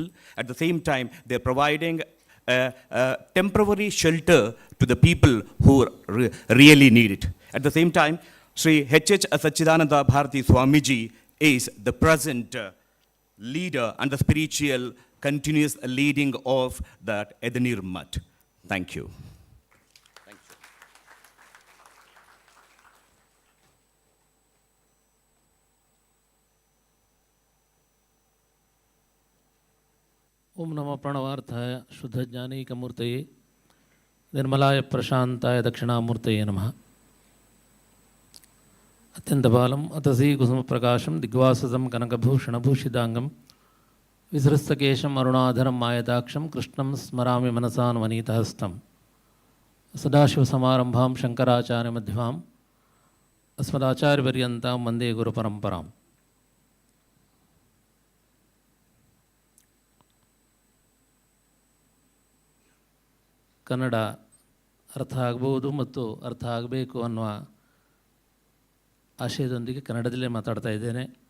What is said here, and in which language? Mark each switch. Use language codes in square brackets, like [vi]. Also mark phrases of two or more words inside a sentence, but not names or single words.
[en] At the same time, they're providing temporary shelter to the people who really need it. At the same time, Shri H.H. Sachidananda Bharathi Swamiji is the present leader and the spiritual continuous leading of that Edneer Mutt. Thank you. [sa] ओम नमः प्रणवार्थाय शुद्धज्ञानैकमूर्तये निर्मलाय प्रशांताय दक्षिणामूर्तये नमः. अत्यन्तबालम् अतसी कुसुमप्रकाशं दिग्वाससं कनकभूषणभूषिताङ्गं विसृस्तकेशम् अरुणाधरं मायताक्षं कृष्णं स्मरामि मनसान्वनीतहस्तं. सदाशिवसमारम्भां शङ्कराचार्यमध्यमाम् अस्मदाचार्यपर्यन्तां वन्दे गुरुपरम्पराम्. [kn] ಕನ್ನಡ ಅರ್ಥ ಆಗ್ಬೋದು ಮತ್ತು ಅರ್ಥ ಆಗಬೇಕು ಅನ್ನುವ ಆಶಯದೊಂದಿಗೆ ಕನ್ನಡದಲ್ಲೇ ಮಾತಾಡ್ತಾ ಇದ್ದೇನೆ.